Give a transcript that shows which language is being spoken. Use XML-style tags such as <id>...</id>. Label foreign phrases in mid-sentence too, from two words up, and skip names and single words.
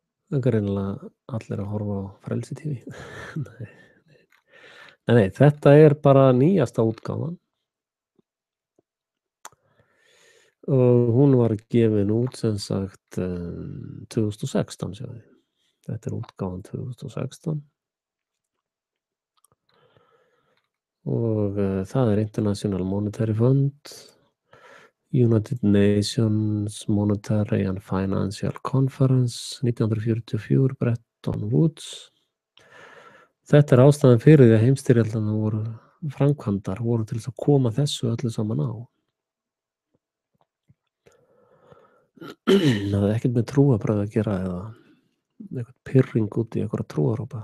<is>greinilega allir að horfa á Frelsi TV. Nei, nei, þetta er bara nýjasta útgáfan. Og hún var gefin út sem sagt 2016, sjáðu. Þetta er útgáfan 2016. Og það er International Monetary Fund, United Nations Monetary and Financial Conference 1944, Bretton Woods. Þetta er ástæðan fyrir því að heimsstyrjaldirnar voru framkvæmdar, voru til þess að koma þessu öllu saman á. Það er ekkert með trúarbrögð að gera eða eitthvað pirring út í einhverja trúarópa.</is>